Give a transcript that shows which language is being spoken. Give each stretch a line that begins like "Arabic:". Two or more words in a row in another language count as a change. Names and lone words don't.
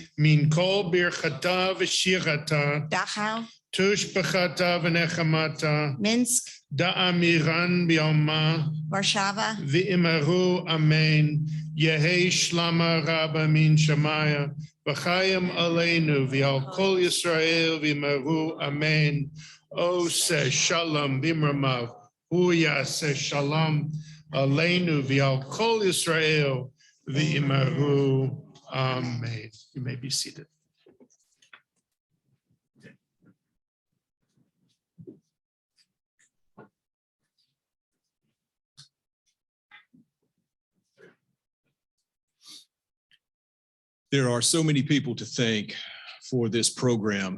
Aramaic: מן כל ברכתא ושירתא. Dachau, תשבחתא ונחמתא. Minsk, דאמירן ביומא. Warsaw, ואמרו אמן. יהא שלמא רבא מן שמיא. וחיים עלינו ועל כל ישראל ואמרו אמן.
Hebrew: עושה שלום במרומיו. הוא יעשה שלום עלינו ועל כל ישראל ואמרו אמן.
English: You may be seated. There are so many people to thank for this program.